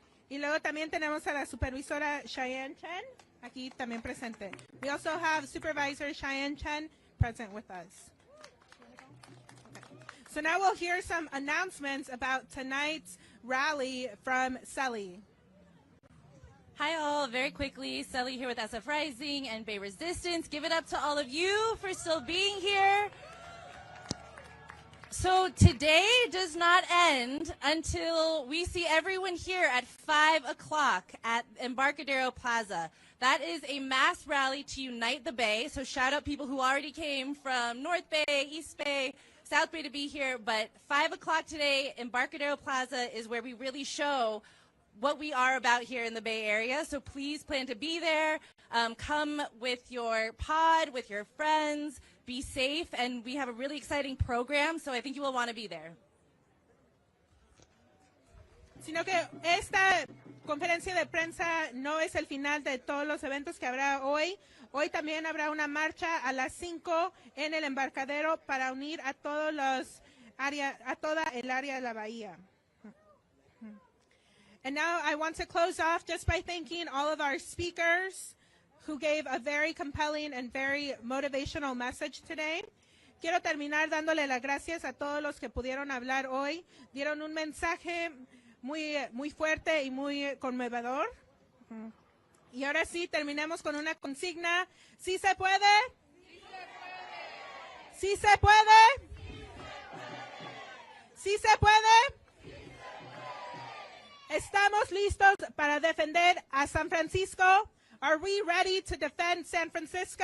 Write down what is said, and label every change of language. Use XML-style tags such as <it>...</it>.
<es>Y luego también tenemos a la supervisora Cheyenne Chen, aquí también presente.</es> <en>We also have Supervisor Cheyenne Chen present with us. So now we'll hear some announcements about tonight's rally from Selly. Hi all, very quickly, Selly here with SF Rising and Bay Resistance. Give it up to all of you for still being here. So today does not end until we see everyone here at 5 o'clock at Embarcadero Plaza. That is a mass rally to unite the Bay. So shout out people who already came from North Bay, East Bay, South Bay to be here. But 5 o'clock today, Embarcadero Plaza is where we really show what we are about here in the Bay Area. So please plan to be there. Come with your pod, with your friends. Be safe, and we have a really exciting program, so I think you will want to be there.</en> <es>Sino que esta conferencia de prensa no es el final de todos los eventos que habrá hoy. Hoy también habrá una marcha a las 5 en el embarcadero para unir a todos los a toda el área de la bahía.</es> <en>And now I want to close off just by thanking all of our speakers who gave a very compelling and very motivational message today.</en> <es>Quiero terminar dándole las gracias a todos los que pudieron hablar hoy. Dieron un mensaje muy fuerte y muy conmovedor. Y ahora sí, terminemos con una consigna. ¿Sí se puede? ¿Sí se puede? ¿Sí se puede? ¿Estamos listos para defender a San Francisco?</es> <en>Are we ready to defend San Francisco?</en>